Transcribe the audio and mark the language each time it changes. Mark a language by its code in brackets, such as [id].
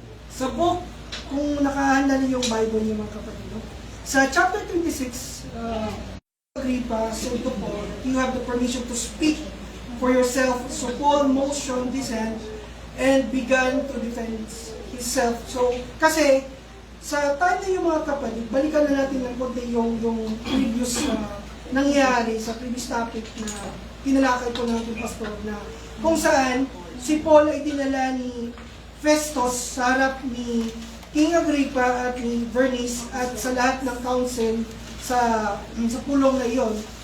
[tl] Sa book, kung nakahanda niyo yung Bible niyo mga kapatid, no? Sa chapter 26, [en] Agrippa said to Paul, "You have the permission to speak for yourself." So Paul motioned his hand and began to defend himself. [tl] So, kasi, sa time na yung mga kapatid, balikan na natin ng konti yung previous nangyari sa previous topic na tinalakay ko natin, Pastor, na kung saan si Paul ay dinala ni Festus sa harap ni King Agrippa at ni Bernice at sa lahat ng council sa pulong na iyon,